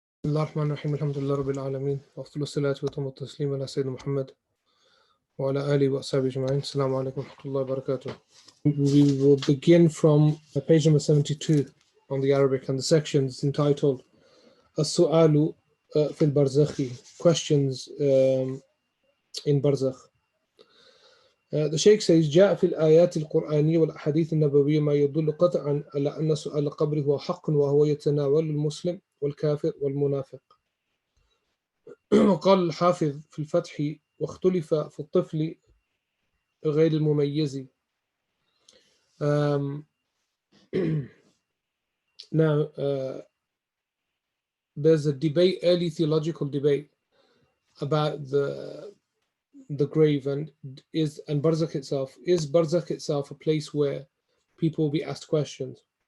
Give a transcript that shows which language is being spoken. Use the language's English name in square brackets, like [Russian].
[Arabic] الله الرحمن الرحيم الحمد لله رب العالمين وأفضل الصلاة وأتم التسليم على سيدنا محمد وعلى آله وأصحابه أجمعين. Assalamu alaikum wa rahmatullahi wa barakatuh. [English] We will begin from page number 72 on the Arabic, and the section is entitled As-Su'alu fil Barzakhi, questions in Barzakh. The Shaykh says [Arabic] جاء في الآيات القرآنية والأحاديث النبوية ما يدل قطعا على أن سؤال القبر هو حق وهو يتناول المسلم والكافر والمنافق. وقال الحافظ في الفتح واختلف في الطفل غير المميز. [English] Now there's a debate, early theological debate about the grave and Barzakh itself. Is Barzakh itself a place where people will be asked questions?